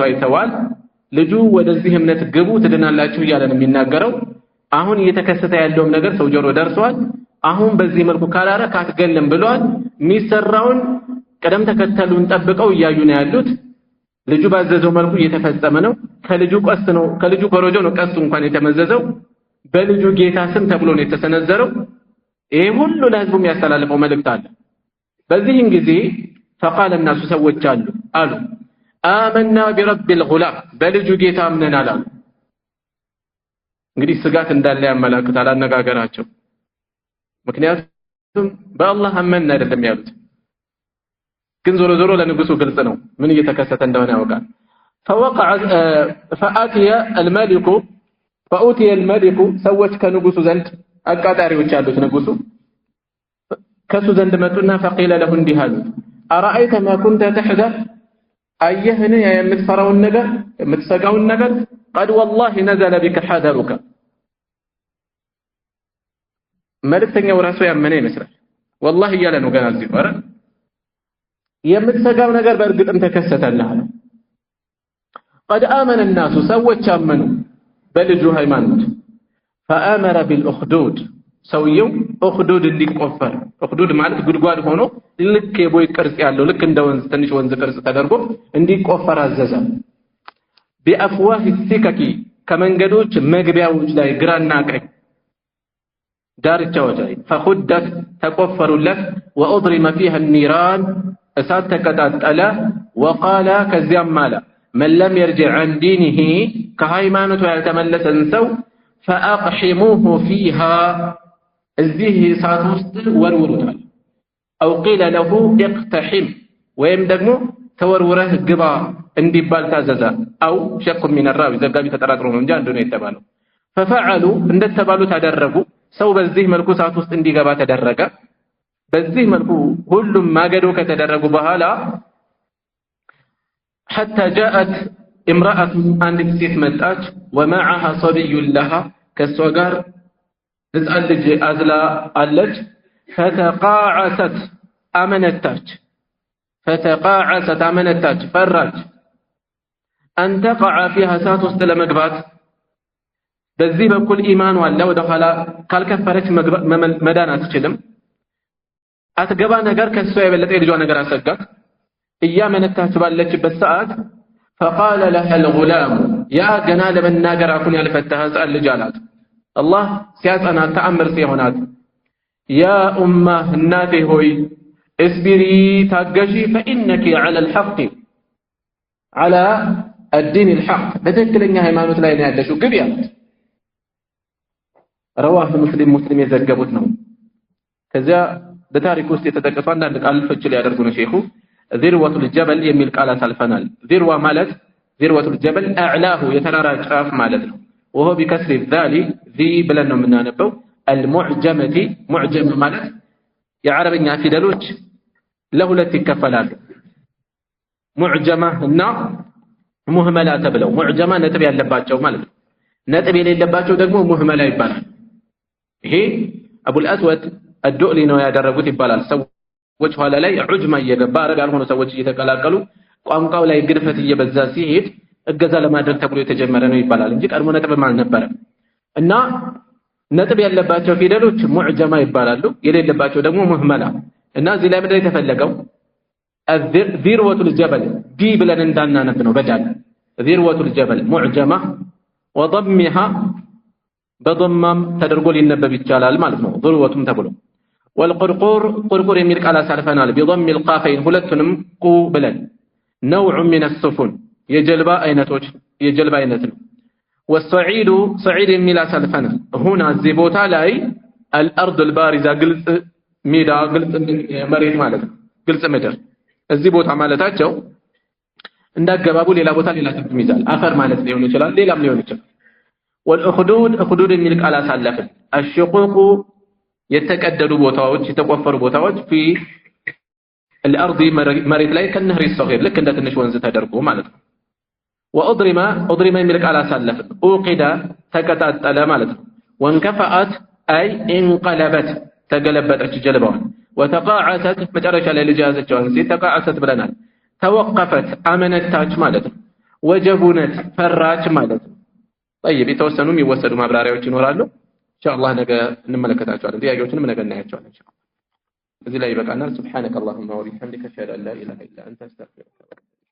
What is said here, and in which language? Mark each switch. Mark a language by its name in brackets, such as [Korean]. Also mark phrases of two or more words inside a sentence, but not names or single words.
[Amharic] አይተዋል ልጁ ወደዚህ እምነት ግቡ ትድናላችሁ እያለ ነው የሚናገረው አሁን እየተከሰተ ያለው ነገር ሰው ጆሮ ደርሷል አሁን በዚህ መልኩ ካላረ ካትገለም ብሏል ሚሰራውን ቀደም ተከተሉን ጠብቀው እያዩ ነው ያሉት ልጁ ባዘዘው መልኩ እየተፈጸመ ነው ከልጁ ቀስ ነው ከልጁ ኮሮጆ ነው ቀስ እንኳን የተመዘዘው በልጁ ጌታ ስም ተብሎ ነው የተሰነዘረው ይሄ ሁሉ ለህዝቡ የሚያስተላልፈው መልእክት አለ በዚህን ጊዜ [Arabic] فقال الناس [Amharic] ሰዎች አሉ [Arabic] آمنا برب الغلام [Amharic] በልጁ ጌታ አምነናል አሉ እንግዲህ ስጋት እንዳለ ያመላክታል አነጋገራቸው ምክንያቱም በአላህ አመን አይደለም ያሉት ግን ዞሮ ዞሮ ለንጉሱ ግልጽ ነው ምን እየተከሰተ እንደሆነ ያውቃል [Arabic] فأتي الملك [Amharic] ሰዎች ከንጉሱ ዘንድ አቃጣሪዎች ያሉት ንጉሱ ከሱ ዘንድ መጡና [Arabic] فقيل له [Amharic] እንዲሃሉ [Arabic] أرأيت ما كنت تحذر [Amharic] አየህን የምትፈራውን ነገር የምትሰጋውን ነገር [Arabic] قد والله نزل بك حذرك [Amharic] መልእክተኛው ራሱ ያመነ ይመስላል والله እያለ ነው ገና እዚህ ኧረ የምትሰጋው ነገር በእርግጥም ተከሰተልህ [Arabic] قد آمن الناس [Amharic] ሰዎች አመኑ በልጁ ሃይማኖት [Arabic] فآمر بالأخدود [Amharic] ሰውየው أخدود እንዲቆፈር أخدود ማለት ጉድጓድ ሆኖ ልክ የቦይ ቅርጽ ያለው ልክ እንደ ወንዝ ትንሽ ወንዝ ቅርጽ ተደርጎ እንዲቆፈር አዘዘ [Arabic] بأفواه السكك [Amharic] ከመንገዶች መግቢያዎች ላይ ግራና ቀኝ ዳርቻዎች ላይ فخدت ተቆፈሩለት [Arabic] وأضرم فيها النيران [Amharic] እሳት ተቀጣጠለ [Arabic] وقال [Amharic] ከዚያም ማለ [Arabic] من لم يرجع عن دينه كهيمانته [Amharic] ያልተመለሰን ሰው [Arabic] فأقحموه فيها [Amharic] እዚህ እሳት ውስጥ ወርውሩታል [Arabic] أو قيل له اقتحم [Amharic] ወይም ደግሞ ተወርውረህ ግባ እንዲባል ታዘዘ [Arabic] أو شك من الراوي [Amharic] ዘጋቢ ተጠራጥሮ ነው እንጂ አንዱ ነው የተባለው ففعلوا እንደተባሉ ተደረጉ ሰው በዚህ መልኩ እሳት ውስጥ እንዲገባ ተደረገ በዚህ መልኩ ሁሉም ማገዶ ከተደረጉ በኋላ [Arabic] حتى جاءت امرأة [Amharic] አንዲት ሴት መጣች [Arabic] ومعها صبي لها [Amharic] ከሷ ጋር ህፃን ልጅ አዝላ አለች فتقاعست አመነታች ፈራች [Arabic] أن تقع فيها [Amharic] እሳት ውስጥ ለመግባት በዚህ በኩል ኢማኑ አለ ወደ ኋላ ካልከፈረች መዳን አትችልም አትገባ ነገር ከሷ የበለጠ የልጇ ነገር አሰጋት እያመነታች ባለችበት ሰዓት [Arabic] فقال لها الغلام يا [Amharic] ገና ለመናገር አፉን ያልፈታህ ህፃን ልጅ አላት አላህ ሲያጸና ተአምር ሲሆናት [Arabic] يا أمه [Amharic] እናቴ ሆይ اصبري ታገሺ [Arabic] فإنك على الحق على الدين الحق [Amharic] በትክክለኛ ሃይማኖት ላይ ነው ያለሽው ግቢ አላት [Arabic] رواه مسلم [Amharic] የዘገቡት ነው ከዚያ በታሪክ ውስጥ የተጠቀሱ አንዳንድ ቃል ፍች ሊያደርጉ ነው ሼኹ ذروة الجبل የሚል ቃል አሳልፈናል ذروة ማለት [Arabic] ذروة الجبل أعلاه [Amharic] የተራራ ጫፍ ማለት ነው وهو [Arabic] بكسر الذال ذي [Amharic] ብለን ነው የምናነበው [Arabic] المعجمة معجم [Amharic] ማለት የአረብኛ ፊደሎች ለሁለት ይከፈላሉ ሙዕጀማ እና ሙህመላ ተብለው ሙዕጀማ ነጥብ ያለባቸው ማለት ነው ነጥብ የሌለባቸው ደግሞ ሙህመላ ይባላል ይሄ አቡል አስወድ الدؤلي ነው ያደረጉት ይባላል ሰዎች ኋላ ላይ ዑጅማ እየገባ አረብ ያልሆኑ ሰዎች እየተቀላቀሉ ቋንቋው ላይ ግድፈት እየበዛ ሲሄድ እገዛ ለማድረግ ተብሎ የተጀመረ ነው ይባላል እንጂ ቀድሞ ነጥብም አልነበረም እና ነጥብ ያለባቸው ፊደሎች ሙዕጀማ ይባላሉ የሌለባቸው ደግሞ ሙህመላ እና እዚህ ላይ ምንድነው የተፈለገው [Arabic] ذروة الجبل [Amharic] ዲ ብለን እንዳናነብ ነው በዳል [Arabic] ذروة الجبل [Amharic] ሙዕጀማ وضمها በضمም ተደርጎ ሊነበብ ይቻላል ማለት ነው ذروة ተብሎ والقرقور የሚል ቃል አሳልፈናል [Arabic] بضم القافين [Amharic] ሁለቱንም ቁ ብለን [Arabic] نوع من السفن [Amharic] የጀልባ አይነት ነው [Arabic] والصعيد صعيد [Amharic] የሚል አሳልፈናል هنا እዚህ ቦታ ላይ [Arabic] الارض البارزه [Amharic] ግልጽ ሜዳ ግልጽ መሬት ማለት ነው ግልጽ ምድር እዚህ ቦታ ማለታቸው እንዳገባቡ ሌላ ቦታ ሌላ ትርጉም ይዛል አፈር ማለት ሊሆን ይችላል ሌላም ሊሆን ይችላል والأخدود የሚል ቃል አሳለፈን الشقوق የተቀደዱ ቦታዎች የተቆፈሩ ቦታዎች [Arabic] في الارض [Amharic] መሬት ላይ ከነህር الصغير ልክ እንደ ትንሽ ወንዝ ተደርጎ ማለት ነው وأضرم የሚል ቃል አሳለፈን اوقد ተቀጣጠለ ማለት ነው ወንከፈአት አይ እንቀለበት ተገለበጠች ጀልባዋን ወተቃዓሰት መጨረሻ ላይ ልጅ ያዘችዋን ሴት ተቃዓሰት ብለናል ተወቀፈት አመነታች ማለት ነው ወጀቡነት ፈራች ማለት ነው طيب የተወሰኑ የሚወሰዱ ማብራሪያዎች ይኖራሉ ኢንሻአላህ ነገ እንመለከታቸዋለን ጥያቄዎችንም ነገ እናያቸዋለን ኢንሻአላህ እዚህ ላይ ይበቃናል ሱብሃንከ [Arabic] اللهم وبحمدك اشهد ان لا اله الا انت استغفرك